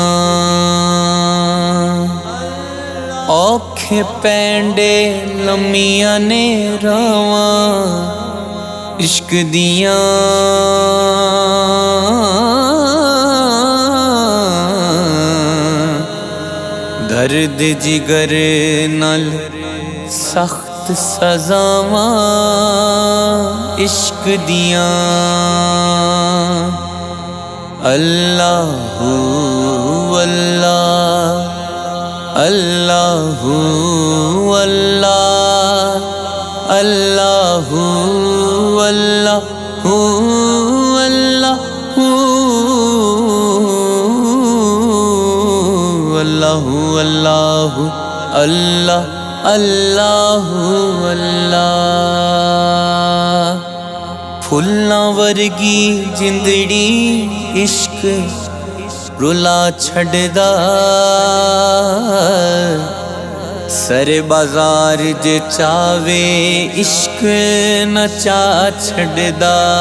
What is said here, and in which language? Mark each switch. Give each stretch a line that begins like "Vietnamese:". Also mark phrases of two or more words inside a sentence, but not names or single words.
Punjabi: اوکھے پینڈے لمیاں نے راواں عشق دیاں، درد جگر نال سخت سزاواں عشق دیاں.
Arabic: اللہ اللہ اللہ اللہ اللہ اللہ اللہ اللہ اللہ اللہ اللہ.
Punjabi: پھلاں ورگی جندڑی عشق رلا چھڈدا، سرے بازار جے چاہوے عشق نچا چھڈدا.